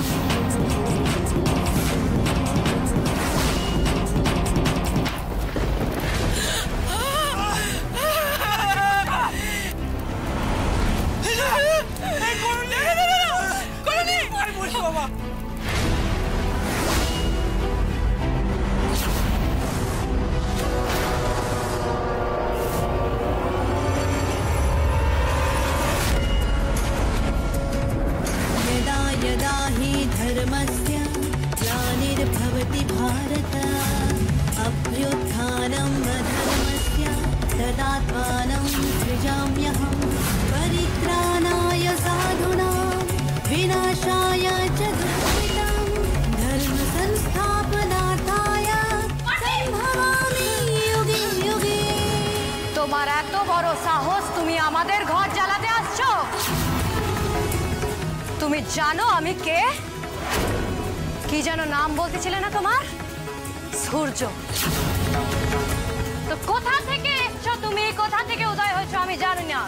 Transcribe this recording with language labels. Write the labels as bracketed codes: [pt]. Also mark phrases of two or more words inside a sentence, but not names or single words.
[bn] বাবা [sa] यदा हि धर्मस्य ग्लानिर्भवति भारत अभ्युत्थानम् अधर्मस्य तदात्मानं सृजाम्यहं परित्राणाय साधूनां विनाशाय च दुष्कृतां धर्मसंस्थापनार्थाय सम्भवामि युगे युगे। [bn] তোমার এত বড় সাহস, তুমি আমাদের ঘর জ্বালাতে আসছো? তুমি জানো আমি কে? কি যেন নাম বলতেছিলে না তোমার? সূর্য। তো কোথা থেকে এসছো তুমি, কোথা থেকে উদয় হয়েছো আমি জানি না।